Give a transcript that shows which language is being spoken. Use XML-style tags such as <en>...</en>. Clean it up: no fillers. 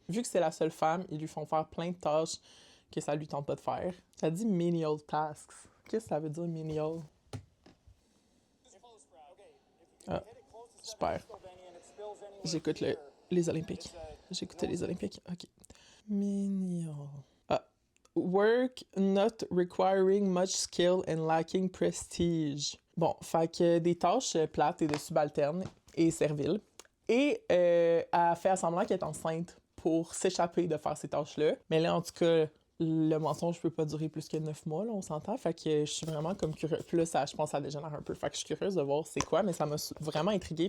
<fr>Vu que c'est la seule femme, ils lui font faire plein de tâches que ça lui tente pas de faire. Ça dit menial tasks. Qu'est-ce que ça veut dire menial? Ah, super. J'écoute les Olympiques. J'écoutais les Olympiques. OK. Menial. Ah.</fr> <en>Work not requiring much skill and lacking prestige.</en> <fr>Bon, fait que des tâches plates et de subalternes et serviles. Et elle fait semblant qu'elle est enceinte pour s'échapper de faire ces tâches-là. Mais là, en tout cas, le mensonge peut pas durer plus que 9 mois, là, on s'entend. Fait que je suis vraiment comme curieuse. Puis là, je pense que ça dégénère un peu. Fait que je suis curieuse de voir c'est quoi, mais ça m'a vraiment intriguée.</fr>